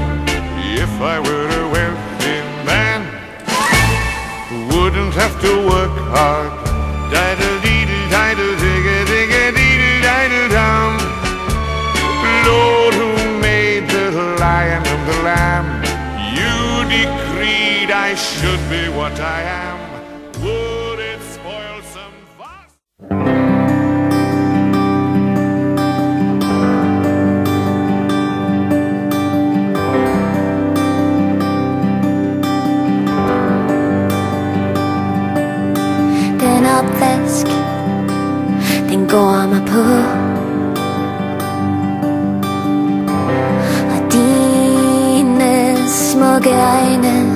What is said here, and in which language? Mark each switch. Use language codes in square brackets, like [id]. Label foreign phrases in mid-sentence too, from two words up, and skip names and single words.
[en] If I were a wealthy man, wouldn't have to work hard, diddle deedle diddle digga digga deedle diddle dum. Lord, who made the lion and the lamb, you decreed I should be what I am. Would it spoil some fuss? [da] Den opvask, den går mig på, og dine smukke øjne.